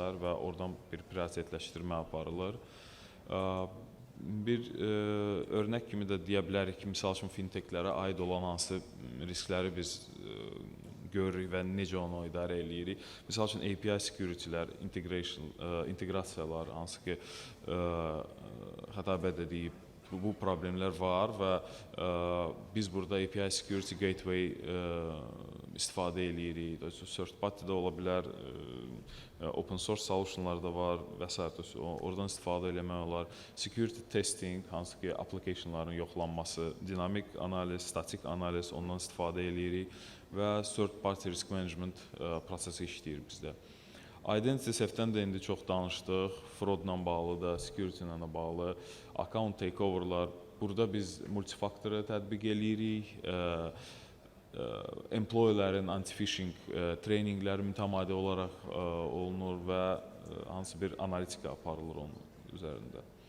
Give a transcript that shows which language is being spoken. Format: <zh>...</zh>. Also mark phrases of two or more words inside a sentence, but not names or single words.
<az>və oradan bir prioritetləşdirmə aparılır. Bir örnək kimi də deyə bilərik ki, misal üçün fintechlərə aid olan hansı riskləri biz görürük və necə onu idarə eləyirik. Misal üçün</az> <en>API security-lər,</en> <az>inteqrasiyalar, hansı ki, xətabət edib, bu problemlər var və biz burada</az> <en>API security gateway</en> <az>istifadə eləyirik.</az> <en>Third party</en> <az>da ola bilər,</az> <en>open source solutionlar</en> <az>da var və s. Oradan istifadə eləmək olar.</az> <en>Security testing,</en> <az>hansı ki, applicationların yoxlanması, dinamik analiz, statik analiz, ondan istifadə eləyirik və</az> <en>third party risk management</en> <az>prosesi işləyir bizdə.</az> <en>Identity Safety-dən</en> <az>də indi çox danışdıq, fraudla bağlı da, security ilə bağlı,</az> <en>account takeoverlar.</en> <az>Burada biz multifaktoru tətbiq eləyirik, employee-lərin anti-phishing treyninqləri mütəmadi olaraq olunur və hansı bir analitika aparılır onun üzərində.</az>